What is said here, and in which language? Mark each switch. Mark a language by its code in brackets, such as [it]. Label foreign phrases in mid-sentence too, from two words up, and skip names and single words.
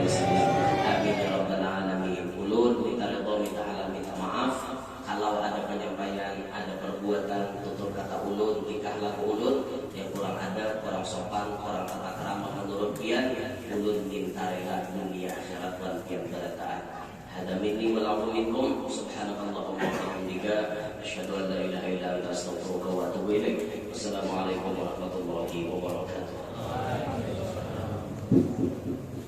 [ar] آمين يا رب العالمين. [bjn] Ulun minta ridho, minta halal, minta maaf kalau ada penyampaian, ada perbuatan, tutur kata ulun, tingkah laku ulun yang kurang ada, kurang sopan, kurang tata krama menurut pian, ulun minta rela dunia akhirat wan pian berataan. [ar] هذا مني والعفو منكم. سبحانك اللهم وبحمدك أشهد أن لا إله إلا أنت أستغفرك وأتوب إليك. والسلام عليكم ورحمة الله وبركاته.